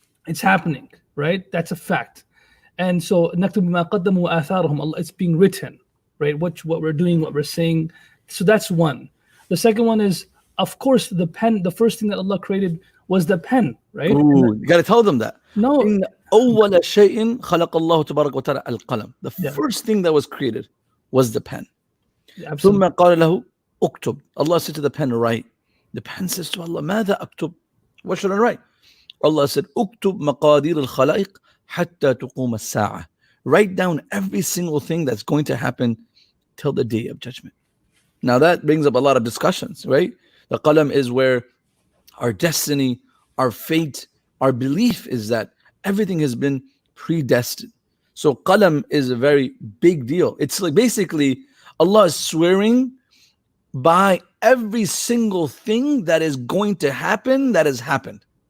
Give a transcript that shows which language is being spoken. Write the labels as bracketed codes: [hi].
[en] It's happening, right? That's a fact. And so it's being written, right? What we're doing, what we're saying. So that's one. The second one is, of course, the pen. The first thing that Allah created was the pen, right? Ooh, you got to tell them that. No. [ar] أول شيء خلق الله تبارك وتعالى القلم. [en] The first thing that was created was the pen. Absolutely. [ar] ثم قال له اكتب. [en] Allah said to the pen, write. The pen says to Allah, [ar] ماذا أكتب? [en] What should I write? Allah said, [ar] اكتب مقادير الخلائق حتى تقوم الساعة. [en] Write down every single thing that's going to happen till the day of judgment. Now that brings up a lot of discussions, right? The qalam is where our destiny, our fate, our belief is that everything has been predestined. So qalam is a very big deal. It's like basically Allah is swearing by every single thing that is going to happen that has happened.